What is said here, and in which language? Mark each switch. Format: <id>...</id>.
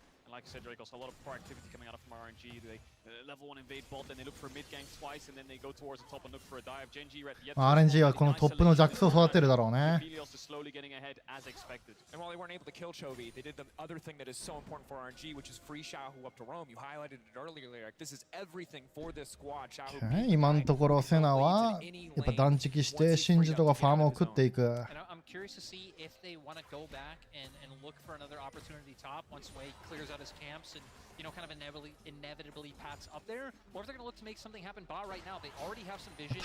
<en>Like I said, Drake, also a lot of proactivity coming out from RNG. They level 1 invade bot, then they look for mid gank twice, and then they go towards the top and look for a dive. Genji yet</en> <ja>RNG はこのトップのジャックスを育てるだろうね。</ja> <en>Helios is slowly getting ahead as expected. And while they weren't able to kill Chovy, they did the other thing that is so important for RNG, which is free Xiaohu up to roam. You highlighted it earlier, like this is everything for this squad. Xiaohu.</en> <ja>今のところセナはやっぱ断食してシンジとかファームを食っていく。</ja> <en>I'm curious to see if they want to go back and look for another opportunity top once Wei clears out his camps and kind of inevitably pats up there, or if they're going to look to make something happen bot right now. They already have some vision.</en>